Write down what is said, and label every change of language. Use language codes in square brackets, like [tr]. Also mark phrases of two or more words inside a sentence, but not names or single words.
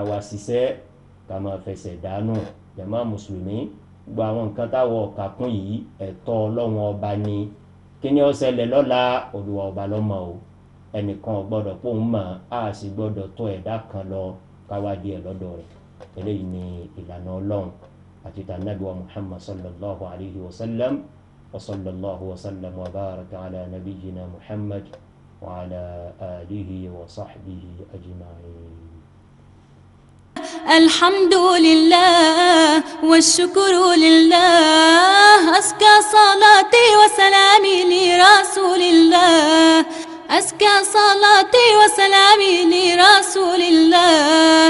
[yo] wa ṣiṣẹ́ ká máa fẹsẹ̀ dànù jàmá mùsùlùmí gbogbo àwọn nǹkan táwọn ọ̀kà kún yìí ẹ̀tọ́ Ọlọ́run ọba ni kí ni ó ṣẹlẹ̀ lọ́la Olúwa ọba ló mọ̀ o ẹnìkan ò gbọ́dọ̀ pòun mọ̀ á sì gbọ́dọ̀ tó ẹ̀dá kan lọ káwádìí ẹ̀ lọ́dọ̀ rẹ̀ eléyìí ni ìlànà Ọlọ́run àti tànàbí wa Muhammad [ar] sallallahu alayhi wa sallam wa sallallahu wa sallam wa baraka ala nabiyyina Muhammad wa ala alihi wa sahbihi ajma'in. الحمد لله والشكر لله أزكى صلاتي وسلامي لرسول الله أزكى صلاتي وسلامي لرسول الله.